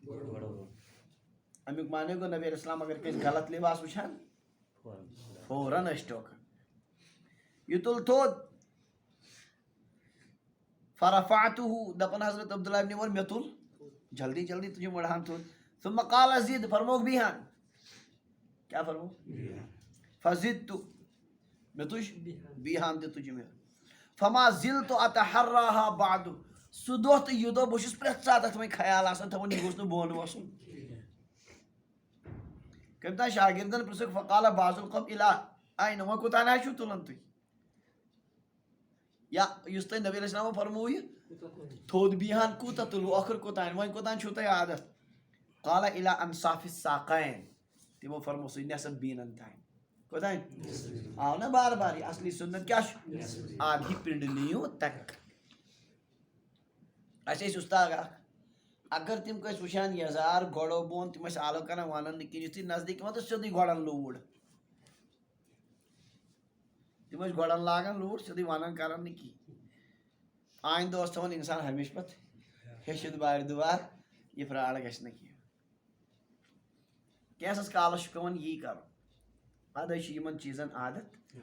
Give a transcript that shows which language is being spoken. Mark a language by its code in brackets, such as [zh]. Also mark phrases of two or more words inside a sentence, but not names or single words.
[ks] امیُک معنی گوٚو نبی [ar] علیہ السلام [ks] اگر کٲنٛسہِ غلط لباس وٕچھان فوراً ٲسۍ ٹوکان. یہ تُل تھوٚد. فرفعتہ، دپان حضرت عبداللہ ابن عمر مےٚ تُل جلدی جلدی تُجِم أڑہان تھوٚد. [ar] ثم قال زد، [ks] فرموکھ بیٖہان. کیٛاہ فرموکھ؟ فزدت، مےٚ تُج بیٖہان تہِ تُجِم. [ar] فما زلت اتحراها بعد، [ks] سُہ دۄہ تہٕ یہِ دۄہ بہٕ چھُس پرٛٮ۪تھ ساتہٕ اتھ وۄنۍ خیال آسان تھاوان یہِ گوٚژھ نہٕ بۄن وسُن. کٔمۍ تام شاگردن پرٛژھُکھ [ar] فقال بعض القوم الا این، [ks] وۄنۍ کوٚتانۍ حظ چھِو تُلان تُہۍ؟ یا یُس تۄہہِ نبی [ar] علیہ السلام [ks] فرموو یہِ تھوٚد بیہان کوٗتاہ تُلوٕ ٲخٕر کوٚتام وۄنۍ کوٚتام چھُو تۄہہِ عادت [ar] قال الى انصاف الساقین [ks] تِمو فرموو سُہ نٮ۪صف بیٖنن تام کوٚتام آو نا بار بار یہِ اصلی سُنت کیٛاہ چھُ آدھی پِنڈ نِیِو تک اَسہِ ٲسۍ اُستاد اکھ اگر تِم کٲنٛسہِ وٕچھان یزار گۄڈو بۄن تِم ٲسۍ آلو کران ونان نہٕ کِہیٖنۍ یُتھُے نزدیٖک یِوان تہٕ سیوٚدُے گۄڈن لوٗر تِم ٲسۍ گۄڈن لاگان لوٗر سیوٚدُے ونان کران نہٕ کِہیٖنۍ آیندٕ اوس تھاوان اِنسان ہمیشہٕ پتہٕ ہیٚچھِتھ بارِ دُبار یہِ فراڈ گژھِ نہٕ کینٛہہ کینٛژھس کالس چھُ پیٚوان یی کرُن ادٕ چھُ یِمن چیٖزن عادت